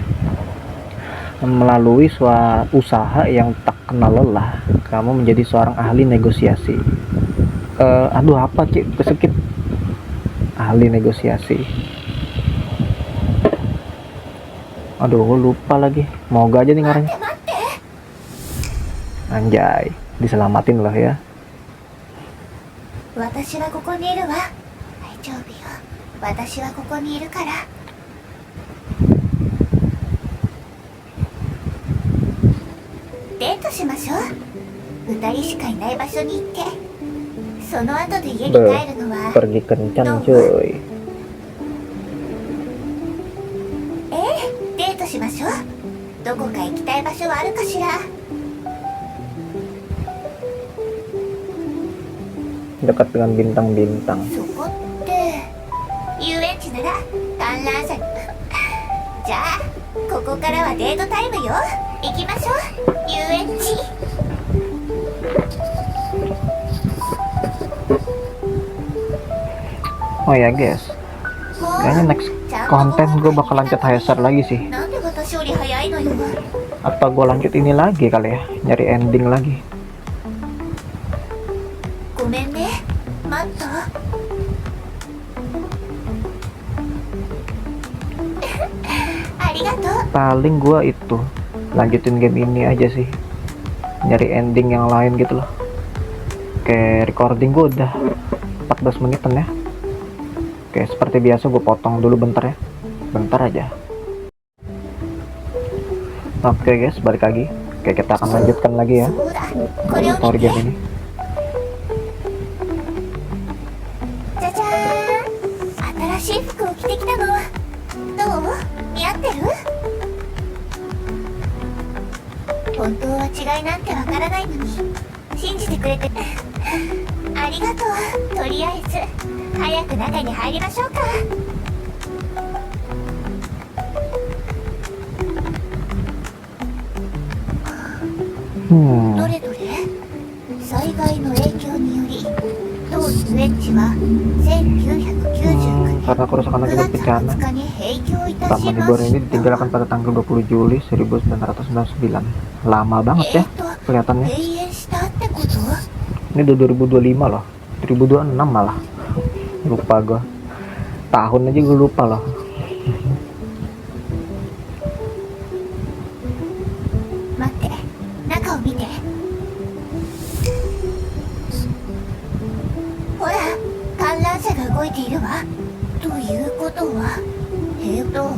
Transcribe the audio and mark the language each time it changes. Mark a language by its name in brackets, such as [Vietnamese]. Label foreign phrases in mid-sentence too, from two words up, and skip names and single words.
[Indonesian] Melalui usaha yang tak kenal lelah, kamu menjadi seorang ahli negosiasi. Aduh apa cik, kesekip. Ahli negosiasi. Aduh, gue lupa lagi. Moga aja nih ngaranya. Anjay, diselamatin loh ya. [Japanese] 私はここにいるわ。大丈夫よ。私はここにいるから。デートしましょう。二人しかいない場所に行って、その後で家に帰るのは。 [Indonesian] Pergi kencan cuy. [Japanese] デートしましょう。どこか行きたい場所はあるかしら。 [Indonesian] Dekat dengan bintang-bintang. [Japanese] そこって遊園地なら観覧車に。じゃあここからはデートタイムよ。行きましょう遊園地。 [Indonesian] Oh ya guys, kayaknya next konten gue bakal lanjut HSR lagi sih. [Japanese] なんで私より早いのよ。 [Indonesian] Atau gue lanjut ini lagi kali ya, nyari ending lagi. [Japanese] ごめんね。待った。ありがとう。 [Indonesian] Paling gue itu lanjutin game ini aja sih, nyari ending yang lain gitu loh. Oke, recording gue udah 14 menitan ya. Oke, seperti biasa gue potong dulu bentar ya, bentar aja. Oke guys, balik lagi. Oke, kita akan lanjutkan lagi ya [Japanese] そうだ。これを story 見て。 [Indonesian] game ini. [Japanese] じゃじゃーん。新しい服を着てきたの。どう？似合ってる？本当は違いなんてわからないのに信じてくれてありがとう。とりあえず早く中に入りましょうか。どれどれ。災害の影響により当遊園地は1999 [Indonesian] Karena kerusakan 9 akibat [Japanese] 月 [Indonesian] bencana, [Japanese] 20日に閉業いた [Indonesian] Taman [Japanese] しま [Indonesian] Hiburan [Japanese] し [Indonesian] ini ditinggalkan pada tanggal 20 Juli 1999. Lama banget ya [Japanese] た。 [Indonesian] kelihatannya. [Japanese] 閉園したってこと？ [Indonesian] Ini udah 2025 loh, 2026 malah. Lupa gue, tahun aja gue lupa loh. [Japanese] 待って、中を見て。ほら、観覧車が動いているわ。ということは、どう？